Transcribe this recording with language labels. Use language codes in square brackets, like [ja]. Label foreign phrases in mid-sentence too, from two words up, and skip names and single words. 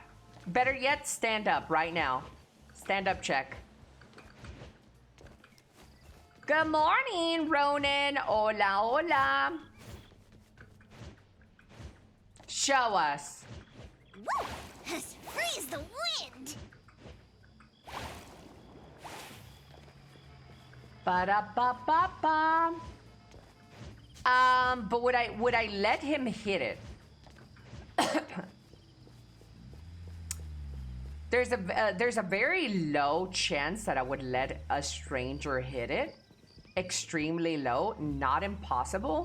[en] Better yet, stand up right now. Stand up check. Good morning, Ronan. [es] Hola, hola. [en] Show us. Woo! As free as the wind! Ba-da-ba-ba-ba. But would I let him hit it? There's a very low chance that I would let a stranger hit it. Extremely low, not impossible.